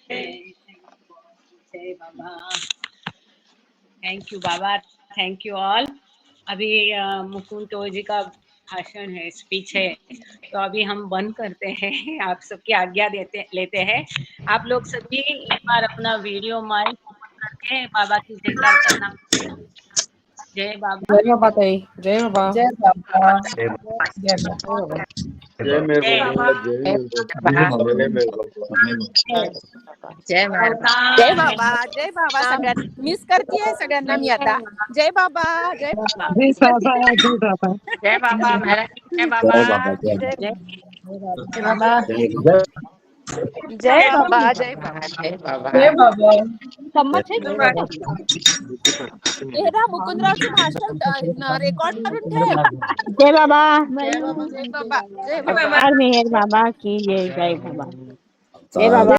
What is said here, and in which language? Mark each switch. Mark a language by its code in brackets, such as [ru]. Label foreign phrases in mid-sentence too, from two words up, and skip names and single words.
[hi] जय बाबा। [en] thank you Baba, thank you all. [hi] अभी मुकुंद तो जी का भाषण है, स्पीच है, तो अभी हम बंद करते हैं, आप सबकी आज्ञा लेते हैं। आप लोग सभी एक बार अपना [en] video mic open [hi] करके बाबा की जयकार करना। जय बाबा। जय बाबा ताई, जय बाबा, जय बाबा, जय बाबा, जय मेरे जय बाबा, बाबा। जय मेरे बाबा। जय बाबा, जय बाबा, जय बाबा। [mr] सगळ्यांना मिस करतीये सगळ्यांना मी आता। [hi] जय बाबा, जय बाबा, जय बाबा, जय बाबा। जय बाबा, जय बाबा, जय बाबा, जय बाबा, जय बाबा, जय बाबा, जय बाबा। गंमत है जय बाबा। [mr] मुकुंदरावचं भाषण रेकॉर्ड करून ठेव। [hi] जय बाबा, जय बाबा, जय बाबा, जय अवतार मेहर बाबा की जय, जय बाबा, जय बाबा।